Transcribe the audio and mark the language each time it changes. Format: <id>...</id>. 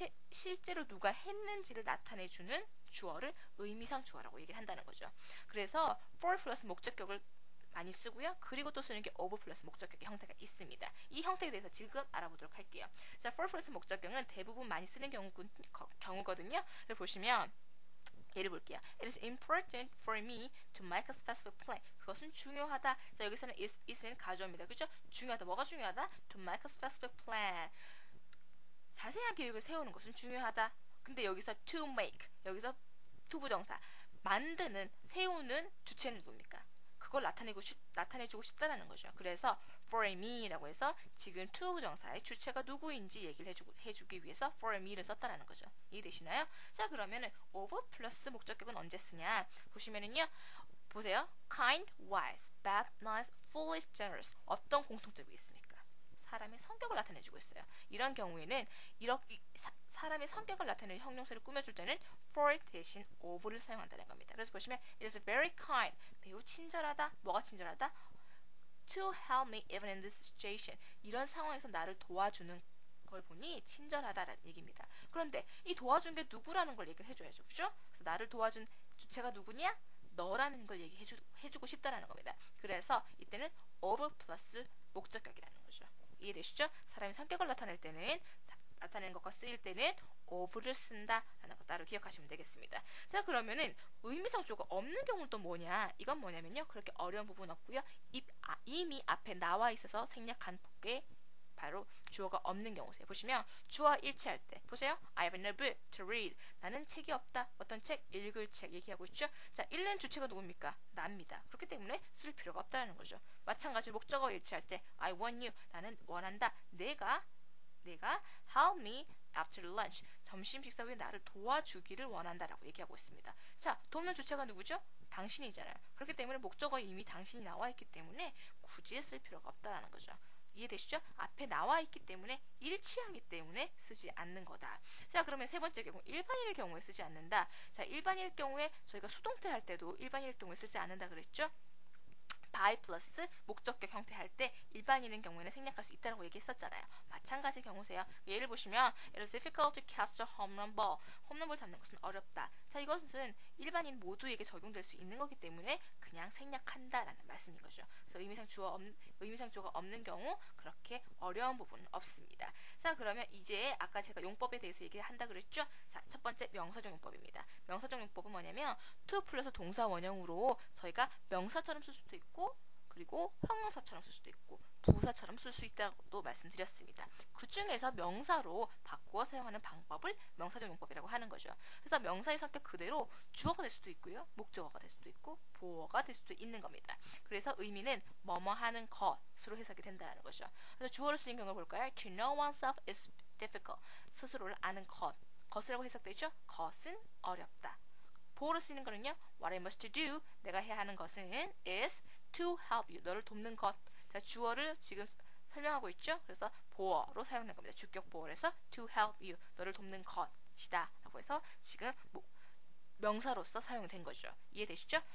<ko>실제로 누가 했는지를 나타내주는 주어를 의미상 주어라고 얘기를 한다는 거죠. 그래서 for 플러스 목적격을 많이 쓰고요. 그리고 또 쓰는 게 of 플러스 목적격의 형태가 있습니다. 이 형태에 대해서 지금 알아보도록 할게요. 자, for 플러스 목적격은 대부분 많이 쓰는 경우거든요. 그래서 보시면 예를 볼게요.</ko> <en>It is important for me to make a specific plan.</en> <ko>그것은 중요하다. 자, 여기서는 is는 가주어입니다. 그죠? 중요하다. 뭐가 중요하다?</ko> <en>To make a specific plan.</en> <ko>자세한 계획을 세우는 것은 중요하다. 근데 여기서 to make, 여기서 to 부정사. 만드는, 세우는 주체는 누굽니까? 그걸 나타내주고 싶다라는 거죠. 그래서 for me라고 해서 지금 to 부정사의 주체가 누구인지 얘기를 해주기 위해서 for me를 썼다라는 거죠. 이해되시나요? 자, 그러면은 of 플러스 목적격은 언제 쓰냐? 보시면은요. 보세요. kind, wise, bad, nice, foolish, generous. 어떤 공통점이 있습니까? 사람의 성격을 나타내주고 있어요. 이런 경우에는 이렇게 사람의 성격을 나타내는 형용사를 꾸며줄 때는 for 대신 of를 사용한다는 겁니다. 그래서 보시면</ko> <en>it is very kind,</en> <ko>매우 친절하다. 뭐가 친절하다?</ko> <en>to help me even in this situation.</en> <ko>이런 상황에서 나를 도와주는 걸 보니 친절하다라는 얘기입니다. 그런데 이 도와준 게 누구라는 걸 얘기를 해줘야죠. 그죠? 그래서 나를 도와준 주체가 누구냐? 너라는 걸 얘기해주고 싶다라는 겁니다. 그래서 이때는 of 플러스 목적격이라는 거죠. 이해되시죠? 사람의 성격을 나타내는 것과 쓰일 때는 of를 쓴다라는 거 따로 기억하시면 되겠습니다. 자, 그러면은 의미상 주어가 없는 경우는 또 뭐냐? 이건 뭐냐면요. 그렇게 어려운 부분 없고요. 이미 앞에 나와 있어서 생략한 게 바로 주어가 없는 경우세요. 보시면 주어와 일치할 때 보세요.</ko> <en>I have no book to read.</en> <ko>나는 책이 없다. 어떤 책? 읽을 책 얘기하고 있죠. 자, 읽는 주체가 누굽니까? 나입니다. 그렇기 때문에 쓸 필요가 없다는 거죠. 마찬가지로 목적어와 일치할 때</ko> <en>I want you.</en> <ko>나는 원한다. 내가</ko> <en>help me after lunch.</en> <ko>점심 식사 후에 나를 도와주기를 원한다라고 얘기하고 있습니다. 자, 돕는 주체가 누구죠? 당신이잖아요. 그렇기 때문에 목적어에 이미 당신이 나와 있기 때문에 굳이 쓸 필요가 없다라는 거죠. 이해되시죠? 앞에 나와 있기 때문에 일치하기 때문에 쓰지 않는 거다. 자, 그러면 세 번째 경우 일반인일 경우에 쓰지 않는다. 자, 일반인일 경우에 저희가 수동태 할 때도 일반인일 경우에 쓰지 않는다 그랬죠? by 플러스 목적격 형태 할 때 일반인인 경우에는 생략할 수 있다고 얘기했었잖아요. 마찬가지 경우세요. 예를 보시면</ko> <en>It is difficult to catch a home run ball.</en> <ko>홈런볼 잡는 것은 어렵다. 자, 이것은 일반인 모두에게 적용될 수 있는 거기 때문에 그냥 생략한다라는 말씀인 거죠. 그래서 의미상 주어가 없는 경우 그렇게 어려운 부분은 없습니다. 자, 그러면 이제 아까 제가 용법에 대해서 얘기한다 그랬죠? 자, 첫 번째 명사적 용법입니다. 명사적 용법은 뭐냐면 to 플러스 동사 원형으로 저희가 명사처럼 쓸 수도 있고 그리고 형용사처럼 쓸 수도 있고 부사처럼 쓸 수 있다고도 말씀드렸습니다. 그 중에서 명사로 바꾸어 사용하는 방법을 명사적 용법이라고 하는 거죠. 그래서 명사의 성격 그대로 주어가 될 수도 있고요, 목적어가 될 수도 있고 보어가 될 수도 있는 겁니다. 그래서 의미는 뭐뭐 하는 것으로 해석이 된다는 거죠. 그래서 주어를 쓰인 경우를 볼까요?</ko> <en>To know oneself is difficult.</en> <ko>스스로를 아는 것이라고 해석되죠. 것은 어렵다. 보어로 쓰이는 거는요,</ko> <en>What I must do,</en> <ko>내가 해야 하는 것은</ko> <en>is to help you,</en> <ko>너를 돕는 것. 자, 주어를 지금 설명하고 있죠. 그래서 보어로 사용된 겁니다. 주격 보어에서 to help you, 너를 돕는 것이다 라고 해서 지금 명사로서 사용된 거죠. 이해되시죠?</ko>